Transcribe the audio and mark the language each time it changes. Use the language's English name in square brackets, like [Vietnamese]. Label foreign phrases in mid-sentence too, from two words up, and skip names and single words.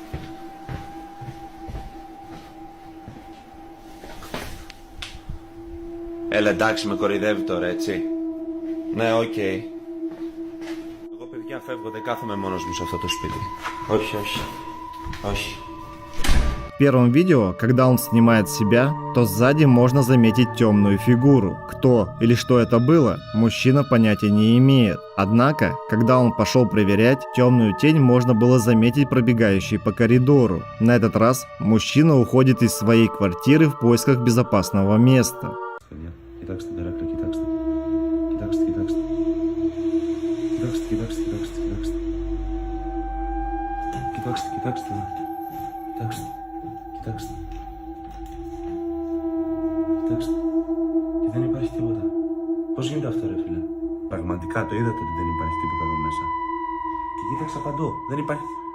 [Greek] Έλα εντάξει με κοροϊδεύει τώρα έτσι. Ναι οκ. Εγώ παιδιά φεύγω, δεν κάθομαι μόνος μου σε αυτό το σπίτι. Όχι όχι. Όχι. [Russian] В первом видео, когда он снимает себя, то сзади можно заметить темную фигуру. Кто или что это было, мужчина понятия не имеет. Однако, когда он пошел проверять, темную тень можно было заметить пробегающей по коридору. На этот раз мужчина уходит из своей квартиры в поисках безопасного места. [Greek] Κοιτάξτε τεράκλα, κοιτάξτε. Κοιτάξτε, κοιτάξτε. Κοιτάξτε, κοιτάξτε, κοιτάξτε, κοιτάξτε. Κοιτάξτε, κοιτάξτε. Κοιτάξτε. Κοιτάξτε. Κοιτάξτε. Και δεν υπάρχει τίποτα. Πώς γίνεται αυτό ρε φίλε. Πραγματικά το είδατε ότι δεν υπάρχει τίποτα εδώ μέσα. Και κοίταξα παντού. Δεν υπάρχει.